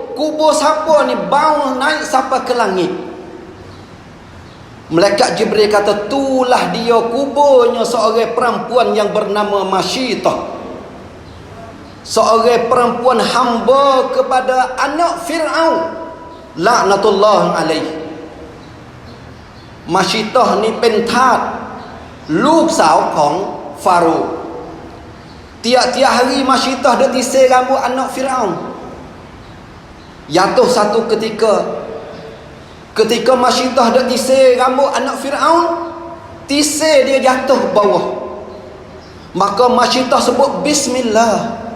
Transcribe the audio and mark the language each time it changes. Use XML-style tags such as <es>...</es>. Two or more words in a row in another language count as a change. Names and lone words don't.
<ms>Kubur siapa ni bau naik sampai ke langit? Malaikat Jibril kata, itulah dia kuburnya seorang perempuan yang bernama Masyitah, seorang perempuan hamba kepada anak Fir'aun</ms> <ar>لعنة الله عليه.</ar> <ms>Masyitah ni pentat</ms> <th>ลูกสาวของฟาโรห์</th> <ms>tiap-tiap hari Masyitah dia tisir rambut anak Fir'aun. Jatuh satu ketika Masyitah dia tisir rambut anak Fir'aun, tisir dia jatuh bawah. Maka Masyitah sebut bismillah.</ms>